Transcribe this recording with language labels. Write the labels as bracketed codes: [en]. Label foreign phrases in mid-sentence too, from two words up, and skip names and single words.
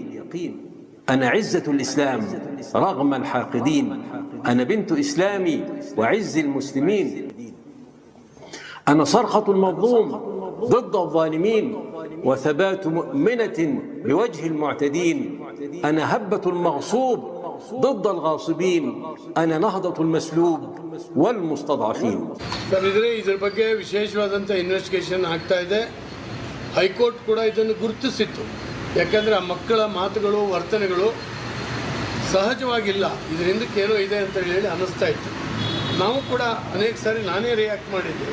[ar] أنا عزة الإسلام رغم الحاقدين، أنا بنت إسلامي وعز المسلمين. أنا صرخة المظلوم ضد الظالمين وثبات مؤمنة بوجه المعتدين. أنا هبة المغصوب ضد الغاصبين. أنا نهضة المسلوب والمستضعفين. [kn] ಇದರ ಬಗ್ಗೆ ವಿಶೇಷವಾದಂಥ ಇನ್ವೆಸ್ಟಿಗೇಷನ್ ಆಗ್ತಾ ಇದೆ. ಹೈಕೋರ್ಟ್ ಕೂಡ ಇದನ್ನು ಗುರುತಿಸಿತ್ತು. ಯಾಕಂದರೆ ಆ ಮಕ್ಕಳ ಮಾತುಗಳು ವರ್ತನೆಗಳು ಸಹಜವಾಗಿಲ್ಲ, ಇದರ ಹಿಂದಕ್ಕೆ ಏನೋ ಇದೆ ಅಂತ ಹೇಳಿ ಅನ್ನಿಸ್ತಾ ಇತ್ತು. ನಾವು ಕೂಡ ಅನೇಕ ಸಾರಿ ನಾನೇ ರಿಯಾಕ್ಟ್ ಮಾಡಿದ್ದೆ.